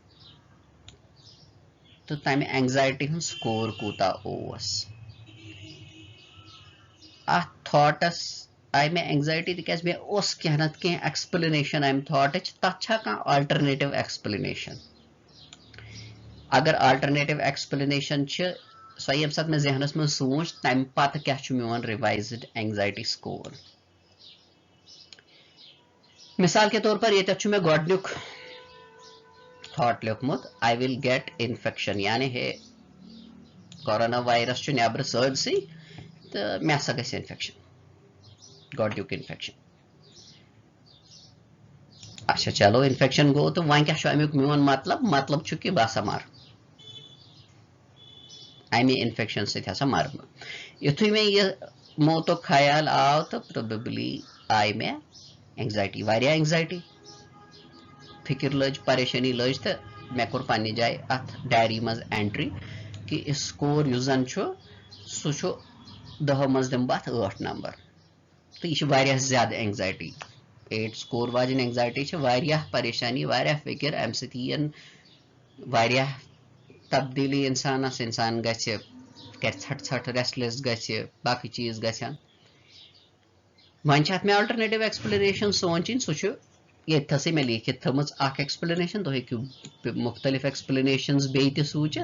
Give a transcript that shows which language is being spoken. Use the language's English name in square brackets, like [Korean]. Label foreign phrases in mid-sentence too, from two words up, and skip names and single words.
[Kashmiri] تہٕ تمہِ اینگزایٹی ہُنٛد سکور کوٗتاہ اوس اتھ تھاٹس آیہِ مےٚ اینگزایٹی تِکیٛازِ مےٚ اوس کینٛہہ نتہٕ کینٛہہ ایکسپلنیشن امہِ تھاٹٕچ تتھ چھا کانٛہہ [English] alternative explanation [Kashmiri] اگر [English] alternative explanation [Kashmiri] چھِ سۄ ییٚمہِ ساتہٕ مےٚ ذہنس منٛز سونٛچ تمہِ پتہٕ کیٛاہ چھُ میون [English] revised anxiety score [Urdu] مثال کے طور پر [Kashmiri] ییٚتٮ۪تھ چھُ مےٚ گۄڈنیُک تھاٹ لیوکھمُت [English] I will get infection [Kashmiri] یعنی ہے کورونا وایرس چھُ نٮ۪برٕ سٲرسٕے تہٕ مےٚ ہسا گژھِ انفیکشن گۄڈنیُک انفیکشن [Urdu] اچھا چلو [Kashmiri] انفیکشن گوٚو تہٕ وۄنۍ کیٛاہ چھُ امیُک میون مطلب چھُ کہِ بہٕ ہسا مرٕ امہِ انفیکشن سۭتۍ ہسا مرٕ بہٕ یِتھُے مےٚ یہِ موتو خیال آو تو [English] probably I am anxiety [Kashmiri] واریاہ اینگزائٹی فکر لج پریشانی لج تو مے کور پنہ جائے ات ڈائری مز اینٹری کہ سکور یس زن سہ 10 مز دم بہ 8 نمبر تو یہ واریاہ زیادہ اینگزائٹی 8 سکور واجن اینگزائٹی واریاہ پریشانی واریاہ فکر امہ سی واریاہ تبدیلی انسانس انسان گژھِ کر ژھٹ ژھٹ ریسٹلیس گژھِ باقی چیز گژھن وۄنۍ چھِ اتھ مےٚ [English] alternative explanation [Kashmiri] سونچِنۍ سُہ چھُ ییٚتھسٕے مےٚ لیٖکھِتھ تھٲمٕژ اکھ ایکسپلینیشن تُہۍ ہیٚکِو مختلف ایکسپلینیشنز بیٚیہِ تہِ سوٗنٛچِتھ